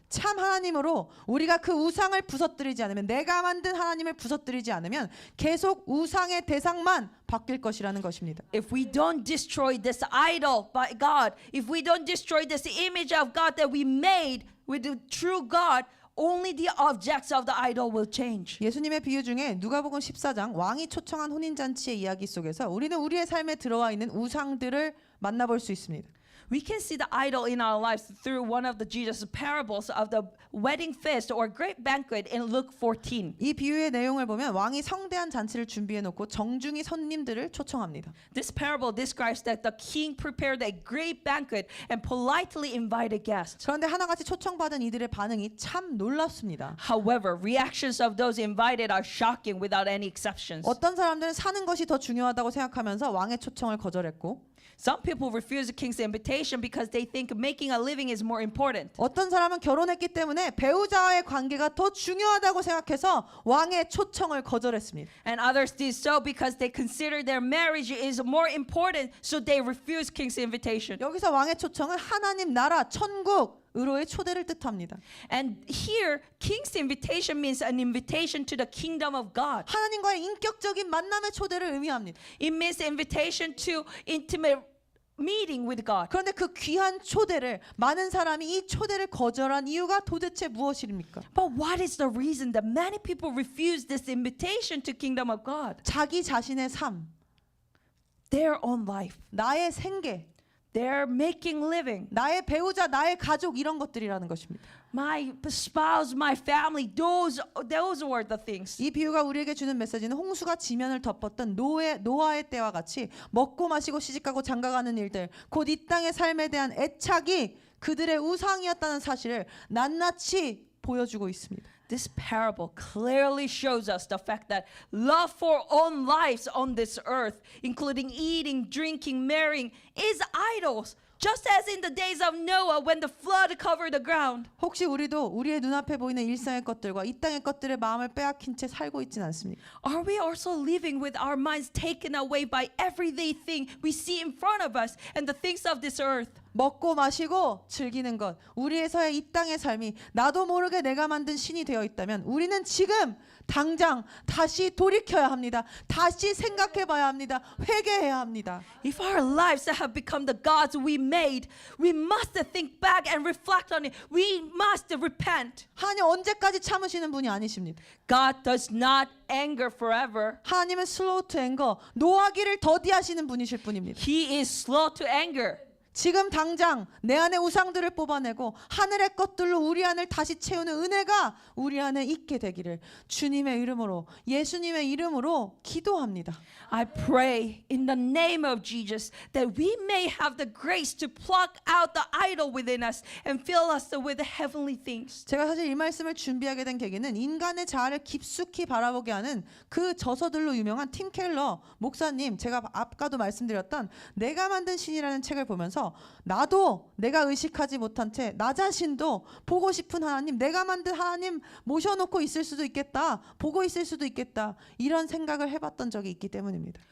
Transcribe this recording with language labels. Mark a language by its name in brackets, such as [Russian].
[Korean] 참 하나님으로 우리가 그 우상을 부서뜨리지 않으면, 내가 만든 하나님을 부서뜨리지 않으면 계속 우상의 대상만 바뀔 것이라는 것입니다. [English] If we don't destroy this idol by God, if we don't destroy this image of God that we made with the true God, only the objects of the idol will change. [Korean] 예수님의 비유 중에 누가복음 14장 왕이 초청한 혼인잔치의 이야기 속에서 우리는 우리의 삶에 들어와 있는 우상들을 만나볼 수 있습니다. [English] We can see the idol in our lives through one of the Jesus parables of the wedding feast or great banquet in Luke 14. [Korean] 이 비유의 내용을 보면 왕이 성대한 잔치를 준비해 놓고 정중히 손님들을 초청합니다. [English] This parable describes that the king prepared a great banquet and politely invited guests. [Korean] 그런데 하나같이 초청받은 이들의 반응이 참 놀랍습니다. [English] However, reactions of those invited are shocking without any exceptions. [Korean] 어떤 사람들은 사는 것이 더 중요하다고 생각하면서 왕의 초청을 거절했고, [English] Some people refuse the king's invitation because they think making a living is more important. [Korean] 어떤 사람은 결혼했기 때문에 배우자와의 관계가 더 중요하다고 생각해서 왕의 초청을 거절했습니다. [English] And others did so because they consider their marriage is more important, so they refuse king's invitation. [Korean] 여기서 왕의 초청은 하나님 나라 천국으로의 초대를 뜻합니다. [English] And here, king's invitation means an invitation to the kingdom of God. [Korean] 하나님과의 인격적인 만남의 초대를 의미합니다. [English] It means invitation to intimate meeting with God. [Korean] 그런데 그 귀한 초대를 많은 사람이 이 초대를 거절한 이유가 도대체 무엇입니까? [English] But what is the reason that many people refuse this invitation to kingdom of God? [Korean] 자기 자신의 삶, [English] Their own life. [Korean] 나의 생계, [English] They're making living. [Korean] 나의 배우자, 나의 가족 이런 것들이라는 것입니다. [English] My spouse, my family, those were the things. [Korean] 이 비유가 우리에게 주는 메시지는 홍수가 지면을 덮었던 노아의 때와 같이 먹고 마시고 시집가고 장가가는 일들, 곧 이 땅의 삶에 대한 애착이 그들의 우상이었다는 사실을 낱낱이 보여주고 있습니다. [English] This parable clearly shows us the fact that love for own lives on this earth, including eating, drinking, marrying, is idols. Just as in the days of Noah when the flood covered the ground. [Korean] 혹시 우리도 우리의 눈앞에 보이는 일상의 것들과 이 땅의 것들의 마음을 빼앗긴 채 살고 있진 않습니까? [English] Are we also living with our minds taken away by everyday thing we see in front of us and the things of this earth? [Korean] 먹고 마시고 즐기는 것, 우리에서의 이 땅의 삶이 나도 모르게 내가 만든 신이 되어 있다면 우리는 지금 당장 다시 돌이켜야 합니다. 다시 생각해 봐야 합니다. 회개해야 합니다. [English] If our lives have become the gods we made, we must think back and reflect on it. We must repent. [Korean] 하나님 언제까지 참으시는 분이 아니십니다. [English] God does not anger forever. [Korean] 하나님은 [English] slow to anger, [Korean] 노하기를 더디하시는 분이실 뿐입니다. [English] He is slow to anger. [Korean] 지금 당장 내 안에 우상들을 뽑아내고 하늘의 것들로 우리 안을 다시 채우는 은혜가 우리 안에 있게 되기를 주님의 이름으로, 예수님의 이름으로 기도합니다. [English] I pray in the name of Jesus that we may have the grace to pluck out the idol within us and fill us with the heavenly things. [Korean] 제가 사실 이 말씀을 준비하게 된 계기는 인간의 자아를 깊숙이 바라보게 하는 그 저서들로 유명한 팀 켈러 목사님, 제가 아까도 말씀드렸던 내가 만든 신이라는 책을 보면서 나도 내가 의식하지 못한 채 나 자신도 보고 싶은 하나님, 내가 만든 하나님 모셔놓고 있을 수도 있겠다, 보고 있을 수도 있겠다, 이런 생각을 해봤던 적이 있기 때문입니다.